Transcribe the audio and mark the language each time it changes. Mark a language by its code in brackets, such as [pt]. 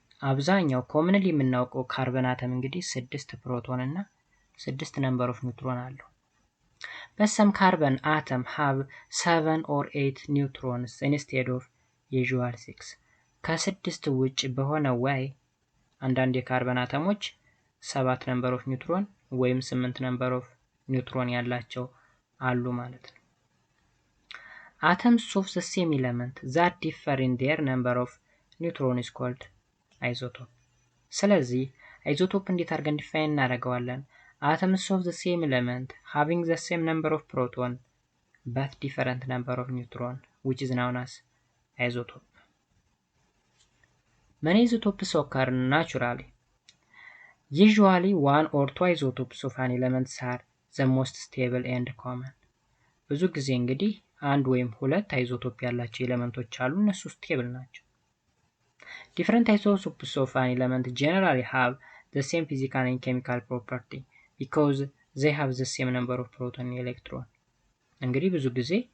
[am] አብዛኛው ኮመንሊ የምናውቀው ካርበን አተም እንግዲህ 6 ፕሮቶን እና 6 ነምበር ኦፍ ኒውትሮን አለው። [en] But some carbon atom have 7 or 8 neutrons instead of usual 6። [am] ከ6 ውጭ በሆነ way አንዳንድ የካርበን አተሞች 7 ነምበር ኦፍ ኒውትሮን ወይም 8 ነምበር ኦፍ ኒውትሮን ያላቸው አሉ ማለት ነው። [en] Atoms of the same element that differ in their number of neutron is called isotope። [am] ስለዚህ አይዞቶፕ እንዴት አድርገን ዲፋይን እናደርገዋለን? [en] Atoms of the same element having the same number of proton but different number of neutron which is known as isotope። Many isotopes occur naturally. Usually one or two isotopes of an element are the most stable and common። [am] ብዙ ጊዜ እንግዲህ አንድ ወይም ሁለት አይዞቶፕ ያላቸው ኤሌመንቶች አሉ፣ እነሱ ስቴብል ናቸው። [en] Different isotopes of an element generally have the same physical and chemical property because they have the same number of proton and electron። [am] እንግዲህ ብዙ ጊዜ